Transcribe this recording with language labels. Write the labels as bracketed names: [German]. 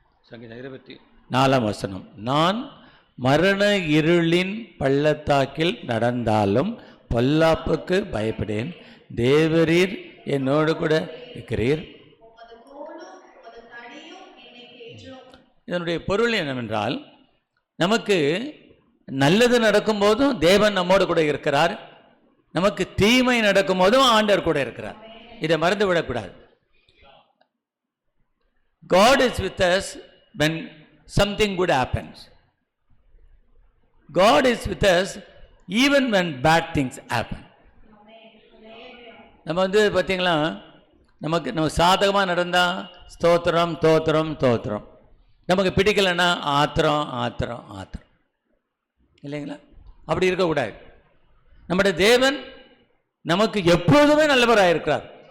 [Tamil] சங்கீதம் 24ஆம் வசனம். நான் மரண இருளின் பள்ளத்தாக்கில் நடந்தாலும் பொல்லாப்புக்கு பயப்படேன், தேவரீர் என்னோடு கூட இருக்கிறீர். இதனுடைய பொருள் என்னவென்றால், நமக்கு நல்லது நடக்கும் போதும் தேவன் நம்மோடு கூட இருக்கிறார், நமக்கு தீமை நடக்கும் போதும் ஆண்டவர் கூட இருக்கிறார். இதை மறந்து விடக்கூடாது. [English] God is with us when something good happens. God is with us even when bad things happen. [Tamil] நம்ம பார்த்தீங்களா, நம்ம சாதகமாக நடந்தால் ஸ்தோத்திரம் தோத்திரம் தோத்திரம், நமக்கு பிடிக்கலைன்னா ஆத்திரம் ஆத்திரம் ஆத்திரம், இல்லைங்களா? அப்படி இருக்கக்கூடாது. நம்முடைய தேவன் நமக்கு எப்போதுமே நல்லவராக இருக்கிறார்.